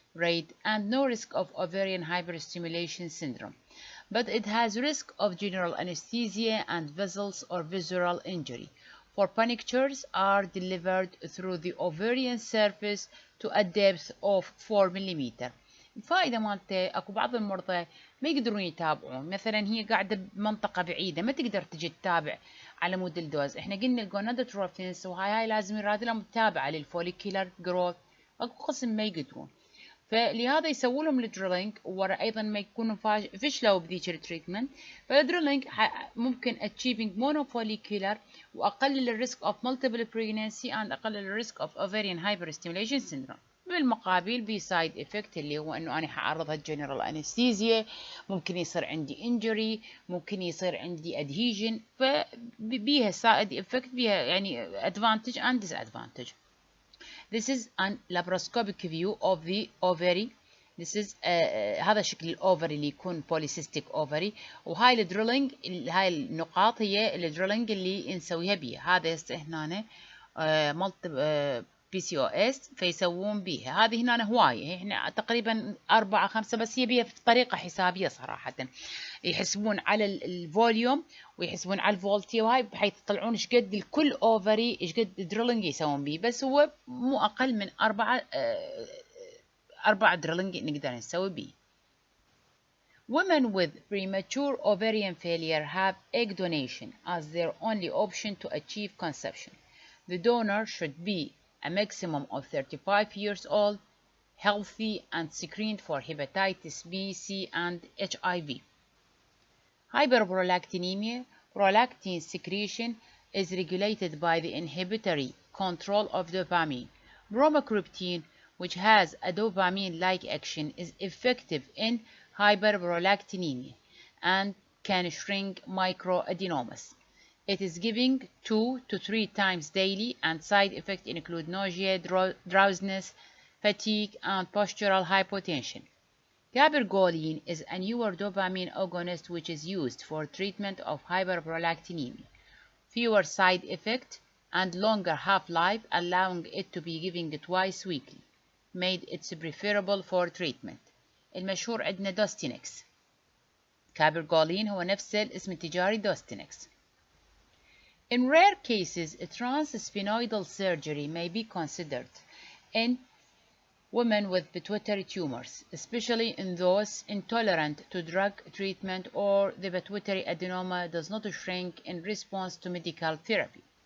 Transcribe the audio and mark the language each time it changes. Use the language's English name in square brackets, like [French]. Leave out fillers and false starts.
[English] rate and no risk of ovarian hyperstimulation syndrome, but it has risk of general anesthesia and vessels or visceral injury. For punctures are delivered through the ovarian surface to a depth of 4 ملم. [Arabic] الفائدة مالته اكو بعض المرضى ما يقدرون يتابعون، مثلا هي قاعدة بمنطقة بعيدة ما تقدر تجي تتابع على مود الدوز. احنا قلنا الجونادوتروفينز وهاي لازم يراد لها متابعة للفوليكيولر جروث، اكو قسم ما يقدرون، فلهذا يسووا لهم الدريلينج. ورا ايضا ما يكونوا فشلوا بذيك التريتمنت، فالدريلينج ممكن [English] achieving monofollicular [Arabic] واقلل الريسك اوف [English] multiple pregnancy and [Arabic] اقلل الريسك اوف [English] ovarian hyperstimulation syndrome. [Arabic] بالمقابل بي سايد افكت اللي هو انه انا حعرضها جنرال انستيزيا، ممكن يصير عندي انجري، ممكن يصير عندي ادهيجن، فبيها سايد افكت، بيها يعني [English] advantage and disadvantage. This is a laparoscopic view of the ovary. This is [Arabic] هذا شكل الاوفري اللي يكون polycystic ovary، وهاي الدريلينج، هاي النقاط هي الدريلينج اللي نسويها بيها. هذا هنا مالت PCOS فيسوون بيها. هذه هنا هواية، هنا تقريبا 4 5 بس هي بيها طريقة حسابية صراحة، يحسبون على الفوليوم ويحسبون على الفولتي وهاي، بحيث يطلعون ايش قد الكل اوفري ايش قد دريلينج يسوون بيه، بس هو مو اقل من 4 دريلينج نقدر نسوي بيه. [English] Women with premature ovarian failure have egg donation as their only option to achieve conception. The donor should be a maximum of 35 years old, healthy and screened for hepatitis B, C and HIV. Hyperprolactinemia. Prolactin secretion is regulated by the inhibitory control of dopamine. Bromocriptine, which has a dopamine-like action, is effective in hyperprolactinemia and can shrink microadenomas. It is given 2 to 3 times daily, and side effects include nausea, drowsiness, fatigue, and postural hypotension. Cabergoline is a newer dopamine agonist which is used for treatment of hyperprolactinemia. Fewer side effects and longer half-life, allowing it to be given twice weekly, made it preferable for treatment. [Arabic] المشهور عندنا دوستينكس. Cabergoline هو نفس الاسم التجاري دوستينكس. [English] In rare cases, transsphenoidal surgery may be considered in women with pituitary tumors, especially in those intolerant to drug treatment or the pituitary adenoma does not shrink in response to medical therapy.